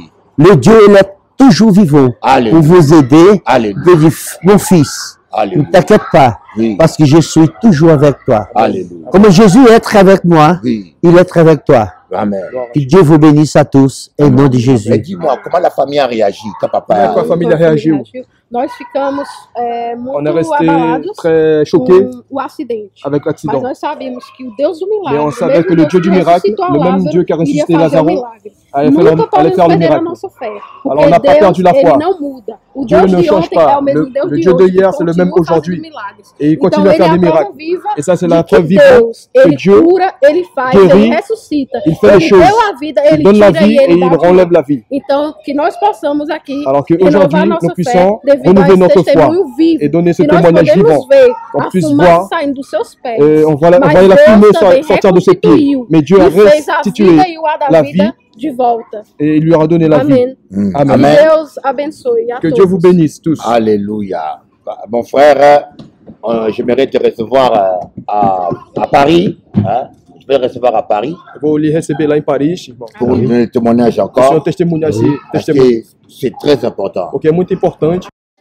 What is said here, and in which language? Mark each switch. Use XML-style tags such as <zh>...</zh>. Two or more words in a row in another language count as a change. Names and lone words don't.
<fr>le Dieu il est toujours vivant pour Alléluia. vous aider. Alléluia. Il dit, mon fils, Ne Alléluia. t'inquiète pas, Oui. parce que je suis toujours avec toi. Alléluia. Comme Jésus est très avec moi, Oui. il est très avec toi. Amen. Que Dieu vous bénisse à tous, au nom de Mais Jésus. dis-moi, comment la famille a réagi quand</fr> <pt>Como é que</pt> <fr>papa...</fr> <pt>a família reagiu? Nós ficamos</pt> <fr>On est</fr> <pt>muito</pt> <fr>resté</fr> <pt>abalados</pt> <fr>très choqués</fr> <pt>com o acidente.</pt> <fr>avec</fr> <pt>Mas</pt> <fr>l'accident.</fr> <pt>nós sabemos que o Deus do milagre,</pt> <fr>Mais on</fr> <pt>o</pt> <fr>savait</fr> <pt>mesmo</pt> <fr>que le</fr> <pt>Deus</pt> <fr>Dieu du</fr> <pt>que</pt> <fr>miracle,</fr> <pt>ressuscitou</pt> <fr>le même</fr> <pt>Lázaro,</pt> <fr>Dieu qui a</fr> <pt>iria</pt> <fr>ressuscité</fr> <pt>fazer o</pt> <fr>Lazaro,</fr> <pt>milagre.</pt> <fr>allait</fr> <pt>Nunca</pt> <fr>faire le</fr> <pt>podemos perder a</pt> <fr>miracle.</fr> <pt>nossa fé.</pt> <fr>Alors,</fr> <pt>Porque</pt> <fr>on n'a pas perdu la</fr> <pt>Deus,</pt> <fr>foi.</fr> <pt>ele não muda. O</pt> <fr>Dieu</fr> <pt>Deus</pt> <fr>ne</fr> <pt>de</pt> <fr>change</fr> <pt>ontem</pt> <fr>pas.</fr> <pt>é o mesmo Deus</pt> <fr>Le</fr> <pt>de</pt> <fr>Dieu</fr> <pt>hoje,</pt> <fr>de hier,</fr> <pt>que</pt> <fr>c'est le même</fr> <pt>continua fazendo</pt> <fr>aujourd'hui.</fr> <pt>milagres.</pt> <fr>Et il</fr> <pt>Então,</pt> <fr>continue à</fr> <pt>ele é</pt> <fr>faire</fr> <pt>a</pt> <fr>des</fr> <pt>prova</pt> <fr>miracles.</fr> <pt>viva</pt> <fr>Et ça, c'est</fr> <pt>de</pt> <fr>la</fr> <pt>que</pt> <fr>preuve vivante</fr> <pt>Deus,</pt> <fr>que</fr> <pt>ele</pt> <fr>Dieu</fr> <pt>cura, ele faz,</pt> <fr>guérit,</fr> <pt>ele ressuscita.</pt> <fr>il fait les</fr> <pt>Ele</pt> <fr>choses.</fr> <pt>deu a vida,</pt> <fr>Il</fr> <pt>ele</pt> <fr>donne la</fr> <pt>tira</pt> <fr>vie</fr> <pt>e</pt> <fr>et</fr> <pt>ele</pt> <fr>il</fr> <pt>dá de</pt> <fr>enlève</fr> <pt>novo.</pt> <fr>la vie.</fr> <pt>Então, que nós possamos aqui</pt> <fr>Alors</fr> <pt>renovar</pt> <fr>qu'aujourd'hui,</fr> <pt>nossa</pt> <fr>nous</fr> <pt>fé</pt> <fr>puissions</fr> <pt>devido a</pt> <fr>renouveler</fr> <pt>esse</pt> <fr>notre foi</fr> <pt>testemunho vivo.</pt> <fr>et donner ce</fr> <pt>Que nós</pt> <fr>témoignage</fr> <pt>podemos</pt> <fr>vivant.</fr> <pt>ver</pt> <fr>Qu'on</fr> <pt>a</pt> <fr>puisse</fr> <pt>fumaça</pt> <fr>voir,</fr> <pt>saindo dos seus pés.</pt> <fr>on voit la</fr> <pt>Mas</pt> <fr>fumée</fr> <pt>Deus também</pt> <fr>sortir de ses pieds.</fr> <pt>reconstituiu</pt> <fr>Mais Dieu a</fr> <pt>e fez a</pt> <fr>restitué</fr> <pt>vida e o ar da</pt> <fr>la</fr> <pt>vida</pt> <fr>vie</fr> <pt>de volta.</pt> <fr>et il lui a donné la vie.</fr> <pt>Amém.</pt> <fr>Amen. Amen.</fr> <pt>Que Deus abençoe a</pt> <fr>Que</fr> <pt>todos.</pt> <fr>Dieu vous bénisse tous. Alléluia. Mon frère, j'aimerais te recevoir à Paris. Hein? Je vais te recevoir à Paris</fr> <pt>Vou lhe receber lá em Paris, irmão.</pt> <fr>pour le témoignage</fr> <pt>Esse é um</pt> <fr>encore.</fr> <pt>testemunho,</pt> <fr>Parce que c'est très important.</fr> <pt>porque é muito importante.</pt>